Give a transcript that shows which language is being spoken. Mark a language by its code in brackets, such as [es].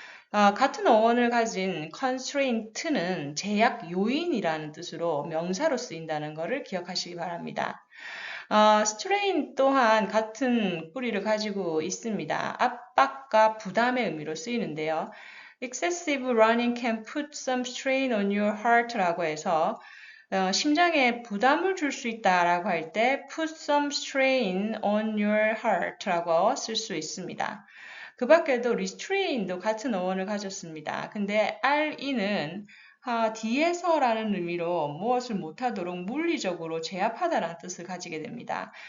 [ko] 같은 어원을 가진 constraint는 제약 요인이라는 뜻으로 명사로 쓰인다는 것을 기억하시기 바랍니다. strain 또한 같은 뿌리를 가지고 있습니다. 압박과 부담의 의미로 쓰이는데요. [en] Excessive running can put some strain on your heart [ko] 라고 해서 심장에 부담을 줄 수 있다라고 할 때 [en] put some strain on your heart [ko] 라고 쓸 수 있습니다. 그 밖에도 restrain도 같은 어원을 가졌습니다. 근데 re는 뒤에서라는 의미로 무엇을 못하도록 물리적으로 제압하다라는 뜻을 가지게 됩니다.